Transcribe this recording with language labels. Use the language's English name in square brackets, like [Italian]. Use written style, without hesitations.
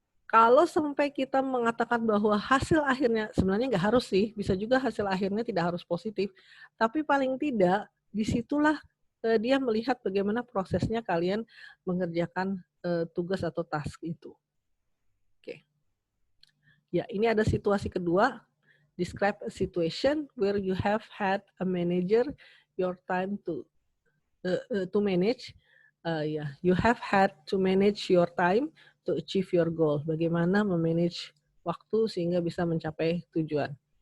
[Indonesian] Kalau sampai kita mengatakan bahwa hasil akhirnya, sebenarnya nggak harus sih, bisa juga hasil akhirnya tidak harus positif, tapi paling tidak disitulah dia melihat bagaimana prosesnya kalian mengerjakan tugas atau task itu. Oke. Ya, ini ada situasi kedua. [English] Describe a situation where you have had a manager your time to manage. You have had to manage your time to achieve your goal. [Indonesian] Bagaimana memanage waktu sehingga bisa mencapai tujuan.